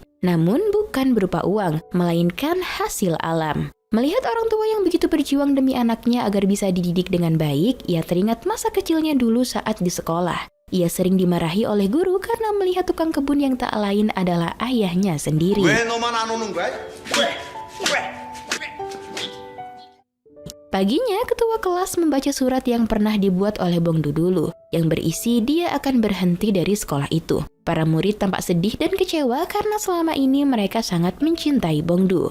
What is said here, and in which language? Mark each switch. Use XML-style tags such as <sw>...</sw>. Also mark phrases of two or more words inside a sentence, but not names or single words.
<id>Namun bukan berupa uang, melainkan hasil alam. Melihat orang tua yang begitu berjuang demi anaknya agar bisa dididik dengan baik, ia teringat masa kecilnya dulu saat di sekolah. Ia sering dimarahi oleh guru karena melihat tukang kebun yang tak lain adalah ayahnya sendiri.</id> <ko>왜 너만 안 오는 거야?</ko> <id>Paginya, ketua kelas membaca surat yang pernah dibuat oleh Bongdu dulu, yang berisi dia akan berhenti dari sekolah itu. Para murid tampak sedih dan kecewa karena selama ini mereka sangat mencintai Bongdu.</id>